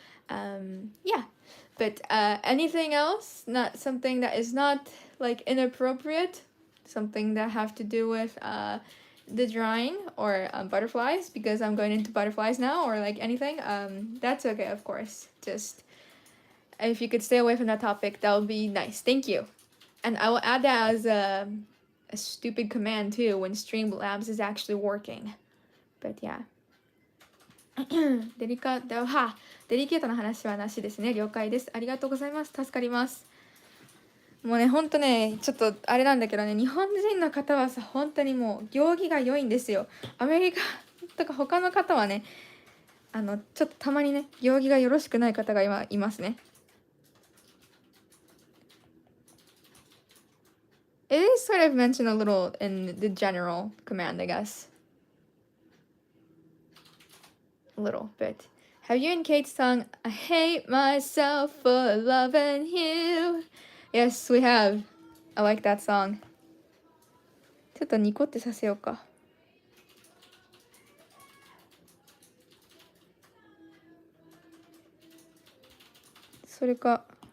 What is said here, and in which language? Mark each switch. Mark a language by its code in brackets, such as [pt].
[en] yeah, but anything else, not something that is not like inappropriate, something that have to do with the drawing or butterflies, because I'm going into butterflies now, or like anything, that's okay, of course, just if you could stay away from that topic, that would be nice, thank you. And I will add that as a stupid command too when Streamlabs is actually working. But yeah. [ja] デリケートな話はなしですね。了解です。ありがとうございます。助かります。もうね、ほんとね、ちょっとあれなんだけどね、日本人の方はさ、本当にもう行儀が良いんですよ。アメリカとか他の方はね、ちょっとたまにね、行儀がよろしくない方が今いますね。 [en] It is sort of mentioned a little in the general command, I guess. A little bit. Have you and Kate sung I Hate Myself for Loving You? Yes, we have. I like that song. [ja] ちょっとニコってさせようか。それか。